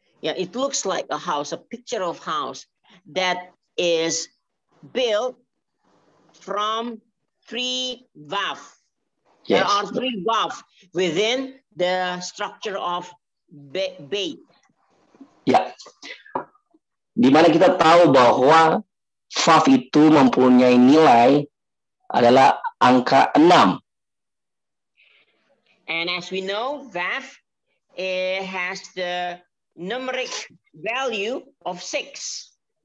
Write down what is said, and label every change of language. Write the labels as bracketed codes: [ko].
[en] Yeah, it looks like a house, a picture of house that is built from 3 vav. Yes. There are 3 vav within the structure of bait. [id] Ya, di mana kita tahu bahwa vav itu mempunyai nilai adalah angka 6. [en] And as we know, vav has the numeric value of 6.